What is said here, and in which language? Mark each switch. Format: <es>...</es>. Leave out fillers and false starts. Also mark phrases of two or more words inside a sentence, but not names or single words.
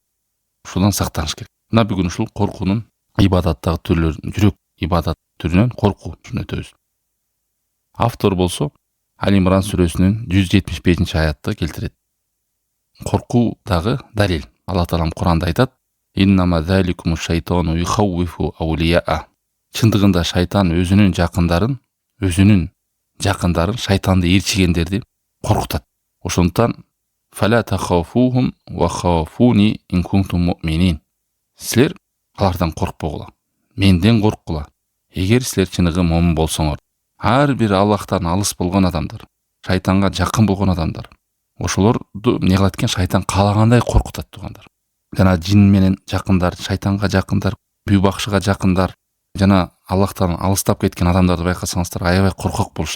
<ky>Ушудан сактаныш керек. Мына бүгүн ушул коркуунун ибадаттагы түрлөрүн, жүрөк ибадат түрүнөн коркуу өтөбүз. Автор болсо Ал-Имран сүрөсүнүн 175-аятты келтирет. Коркуудагы далил. Алла Таалам Куранда айтат:</ky> <ar>«إنما ذلكم الشيطان يخوف أولياءه».</ar> <ky>Чындыгында шайтан өзүнүн жакындарын, шайтанды ээрчигендерди коркутат.</ky> <ar>Ошондуктан فلا تخافوهم وخافون إن كنتم مؤمنين.</ar> <ky>Силер алардан коркпогула, менден корккула, эгер силер чыныгы момун болсоңор. Ар бир Аллахтан алыс болгон адамдар, шайтанга жакын болгон адамдар, ошолорду эмне кылат экен? Шайтан каалагандай коркутат тугандар. Жана жин менен жакындар, шайтанга жакындар, бүй бакшыга жакындар, жана Аллахтан алыстап кеткен адамдарды байкасаңыздар аябай коркок болушат.</ky>